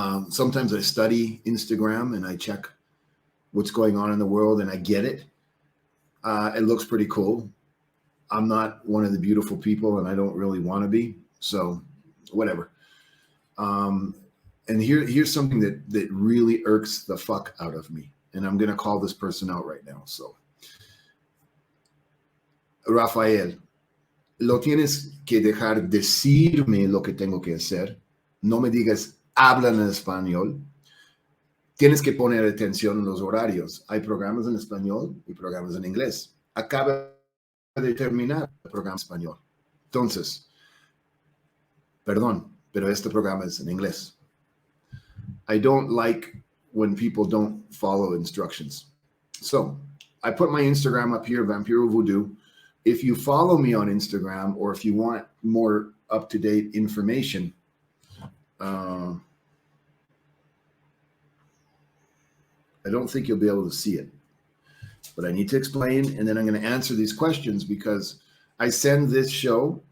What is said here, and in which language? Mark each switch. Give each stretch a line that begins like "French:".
English: Sometimes I study Instagram and I check what's going on in the world and I get it. It looks pretty cool. I'm not one of the beautiful people and I don't really want to be. So whatever. And here's something that really irks the fuck out of me. And I'm going to call this person out right now.
Spanish: So, Rafael, lo tienes que dejar decirme lo que tengo que hacer. No me digas, hablan en español. Tienes que poner atención en los horarios. Hay programas en español y programas en inglés. Acaba de terminar el programa español. Entonces, perdón, pero este programa es en inglés.
English: I don't like when people don't follow instructions. So I put my Instagram up here, Vampiro Voodoo. If you follow me on Instagram, or if you want more up-to-date information, I don't think you'll be able to see it, but I need to explain, and then I'm going to answer these questions because I send this show.